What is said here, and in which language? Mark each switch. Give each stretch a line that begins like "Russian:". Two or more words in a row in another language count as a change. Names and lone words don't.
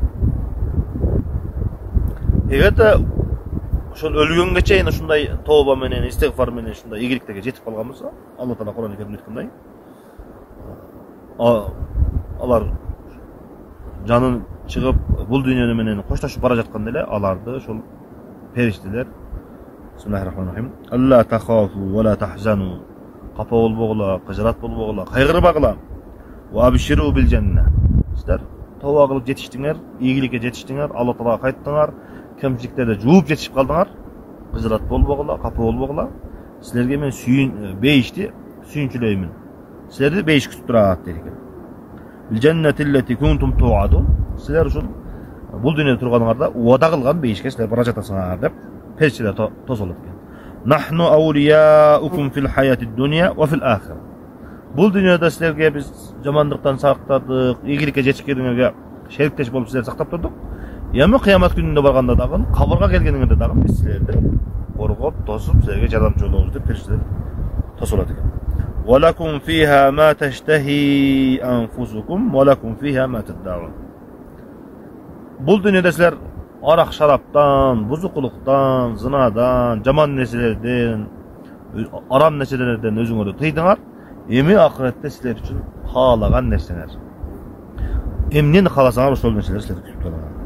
Kyrgyz: Эгерде ошол өлгөнгө чейин ушундай тооба менен, истигфар менен ушундай ийгиликтерге жетип калган болсо, Алла Таала Кур'ан-ы Керимде айткандай, алар жанын чыгып бул дүйнөнү менен коштошуп бара жатканда эле аларды ошол периштелер
Arabic: بسم الله الرحمن الرحيم. ألا تخافوا ولا تحزنوا.
Kyrgyz: Капа болбогула, кыжырат болбогула, кайгырбагыла.
Arabic: وأبشروا بالجنة.
Kyrgyz: Сиздер тооба кылып жетиштиңер, ийгиликке жетиштиңер, Алла Таалага кайттыңар, кемчиликтерди жууп жетишип калдыңар, кыжырат болбогула, капа болбогула. Силерге мен бейишти сүйүнчүлөймүн. Силерди бейиш күтүп турат дейт экен.
Arabic: بالجنة التي كنتم توعدون.
Kyrgyz: Силер ушул бул дүйнөдө турганыңарда убада кылган бейишке силер бара жатасыңар деп периштелер тосолот экен.
Arabic: نحن أولياؤكم في الحياة الدنيا وفي الآخرة.
Kyrgyz: Бул дүйнөдө силерге биз жамандыктан сактадык, ийгиликке жетишкениңерге шериктеш болуп силерди сактап турдук. Эми кыямат күнүндө барганда дагы, кабырга келгениңерде дагы биз силерди коргоп, тосуп, силерге жардамчы болобуз деп периштелер тосолот экен.
Arabic: ولكم فيها ما تشتهي أنفسكم ولكم فيها ما تدعون.
Kyrgyz: Бул дүйнөдө силер арак шараптан, бузукулуктан, зынадан, жаман нерселерден, арам нерселерден өзүңөрдү тыйдыңар. Эми акыретте силер үчүн каалаган нерсеңер. Эмнени кааласаңар ошол нерселер силерди күтүп турат.